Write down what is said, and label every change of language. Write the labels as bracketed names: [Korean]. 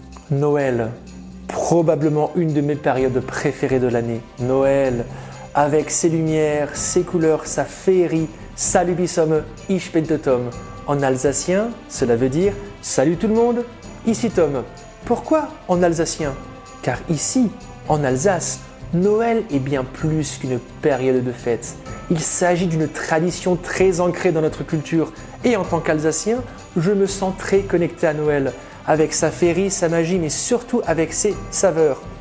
[French] Noël, probablement une de mes périodes préférées de l'année. Noël, avec ses lumières, ses couleurs, sa féerie. [Swiss German] Salut Bissomme, ich bin der Tom. [French] En alsacien, cela veut dire « Salut tout le monde, ici Tom ». Pourquoi en alsacien? Car ici, en Alsace, Noël est bien plus qu'une période de fête. Il s'agit d'une tradition très ancrée dans notre culture. Et en tant qu'Alsacien, je me sens très connecté à Noël, avec sa féerie, sa magie, mais surtout avec ses saveurs.